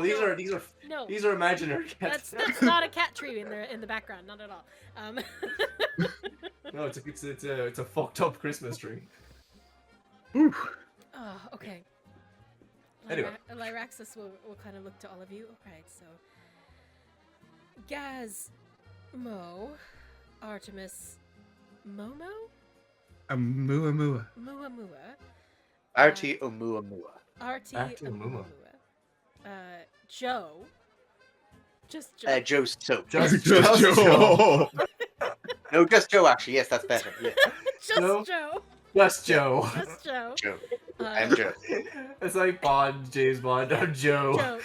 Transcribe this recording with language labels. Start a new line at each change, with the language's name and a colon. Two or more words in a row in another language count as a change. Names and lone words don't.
English: These are imaginary cats. That's not a cat tree in the background, not at all. No, it's a fucked up Christmas tree. Oh, okay. Anyway. Lyraxis will kind of look to all of you. Alright, so Gazmo, Artemis, Momo? Muamua. Muamua. RTO Muamua. Artie Muamua. Joe. Just Joe. Joe Soap. Just Joe. No, just Joe, actually. Yes, that's better. Yeah. Just No. Joe. Just Joe. Just Joe. Joe. I'm Joe. It's like Bond, James Bond, or Joe.